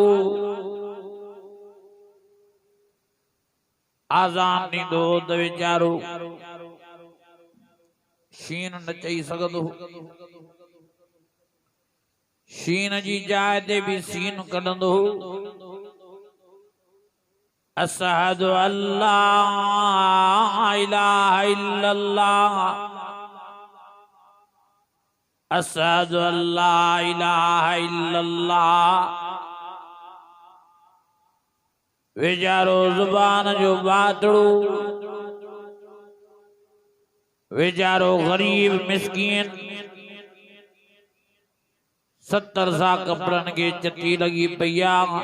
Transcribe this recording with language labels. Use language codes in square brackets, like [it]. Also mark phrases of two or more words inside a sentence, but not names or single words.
[sd] आज़ान ॾींदो त वेचारो शीन न चई सघंदो। शीन जी जाइ ते भी सीन कढंदो। [ar] أشهد أن لا إله إلا الله أشهد أن لا إله إلا الله. [sd] वेचारो जुबान जो बातड़ो। वेचारो गरीब मिस्कीन 70 सा कपड़न के चटी लगी पया।